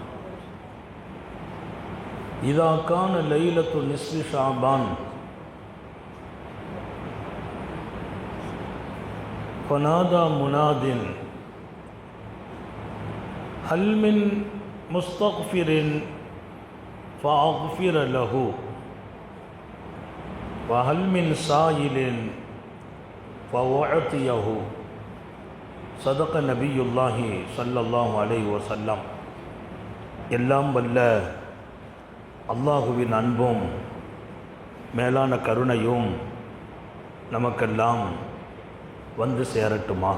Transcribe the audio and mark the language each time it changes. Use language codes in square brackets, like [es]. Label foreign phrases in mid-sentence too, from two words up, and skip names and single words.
[ar] إذا كان ليلة نصف شعبان فنادى مناد هل من مستغفر فأغفر له وهل من سائل فأعطيه. صدق نبي الله صلى الله عليه وسلم. [ta] எல்லாம் வல்ல அல்லாஹுவின் அன்பும் மேலான கருணையும் நமக்கெல்லாம் வந்து சேரட்டுமாக.